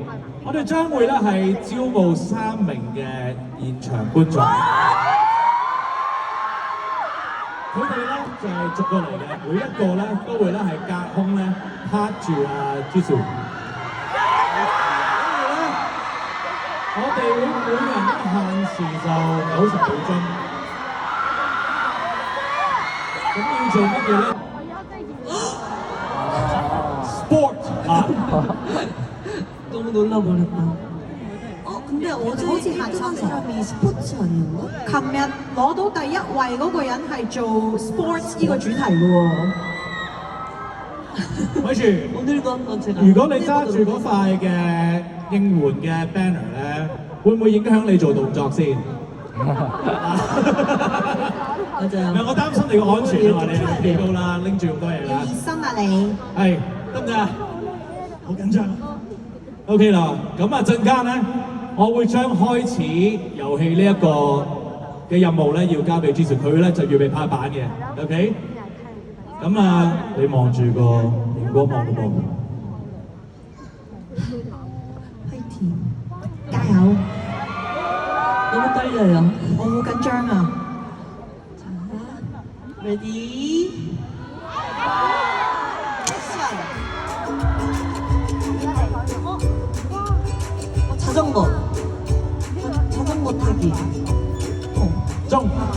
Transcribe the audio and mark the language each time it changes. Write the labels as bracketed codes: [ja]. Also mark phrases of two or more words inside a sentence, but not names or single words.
[yue] 我哋將會咧係招募3名嘅現場觀眾，佢哋咧就係逐個嚟嘅，每一個咧都會咧係隔空咧拍住Jisoo。我哋會每人限時就90秒鐘，咁要做乜嘢咧 ？Sport 啊！ [ko] 너무 놀라버렸다. 근데 어제 [yue] 好似行 [ko] 1등한 [yue] 山 [ko] 사람이 스포츠 아니었나? [yue] 琴日攞到第一位嗰個人係做 sports 呢個主題嘅喎。咪住， [ko] 오늘도 한번 제가 [yue] 如果你揸住嗰塊嘅應援嘅 banner 咧，會唔會影響你做動作先？ [ko] 맞아요. [yue] 我擔心你個安全啊嘛，你幾高啦，拎住咁多嘢啦。要熱身啊你！係得唔得啊？好緊張。OK 啦，咁啊陣間咧，我會將開始遊戲呢一個嘅任務咧，要交俾 Jisoo， 佢咧就預備拍板嘅 ，OK？咁啊，你望住個熒光幕嗰度。 [ko] 화이팅. [yue] 加油！ [ko] 너무 떨려요. [yue] 我好緊張啊！ [ko] 레디. 자전거. 자전거 타기. [yue] 中